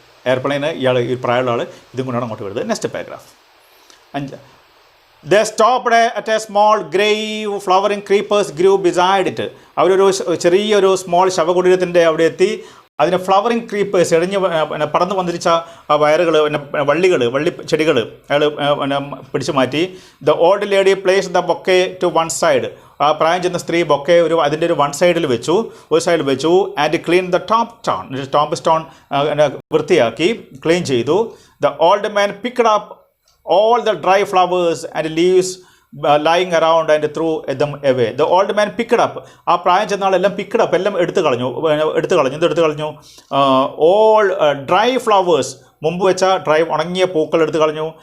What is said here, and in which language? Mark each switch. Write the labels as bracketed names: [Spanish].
[Malayalam] എയർപ്ലെയിന് ഈ പ്രായമുള്ള ആൾ ഇതും കൊണ്ടാണ് അങ്ങോട്ട് വരുന്നത്. [English] Next paragraph 5. They stopped at a small grave, flowering creepers grew beside it. [Malayalam] അവരൊരു ചെറിയൊരു സ്മോൾ ശവകുടീരത്തിൻ്റെ അവിടെ എത്തി. അതിന് [English] flowering creepers [Malayalam] എഴിഞ്ഞ് പടർന്നു വന്നിരിച്ച വയറുകൾ, വള്ളി ചെടികൾ അയാൾ പിടിച്ചു മാറ്റി. [English] The old lady place the bouquet to one side. [Malayalam] ആ പ്രായം ചെന്ന സ്ത്രീ ബൊക്കെ അതിൻ്റെ ഒരു സൈഡിൽ വെച്ചു. [English] and clean the top stone [Malayalam] വൃത്തിയാക്കി, ക്ലീൻ ചെയ്തു. [English] The old man picked up all the dry flowers and leaves lying around and threw them away. The old man picked up. [Malayalam] ആ പ്രായം ചെന്ന ആളെല്ലാം [English] picked up, [Malayalam] എല്ലാം എടുത്തു കളഞ്ഞു. [English] All dry flowers, [Malayalam] മുമ്പ് വെച്ച ഉണങ്ങിയ പൂക്കൾ എടുത്തു കളഞ്ഞു.